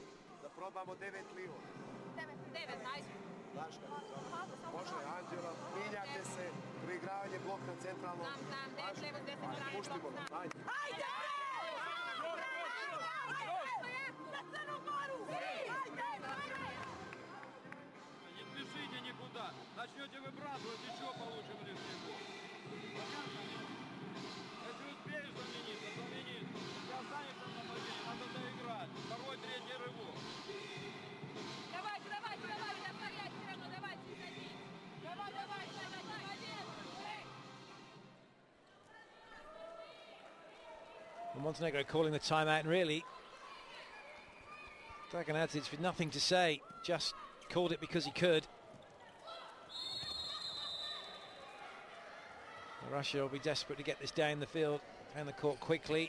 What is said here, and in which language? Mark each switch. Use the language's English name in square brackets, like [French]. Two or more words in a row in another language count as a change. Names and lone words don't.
[Serbian] Da probamo 9 livo. 9, ajde. Daška, može Anđela, minjate se, preigravanje blok na centralno. Znam, 9 levo, 10 strane, Pustimo, ajde. Ajde! За Crnu Goru! [Russian] Не спешите никуда. Начнете выбрасывать, еще получим лишний гол. Понятно? Если успеешь заменить, то заменить. Если останешься в нападении, надо доиграть. Второй, третий рывок. Давайте, повторять все равно, давайте, заходи. Давай, молодец! [English] Well, Montenegro calling the timeout, and really Dragan Adzic with nothing to say, just called it because he could. Russia will be desperate to get this down the field and the court quickly.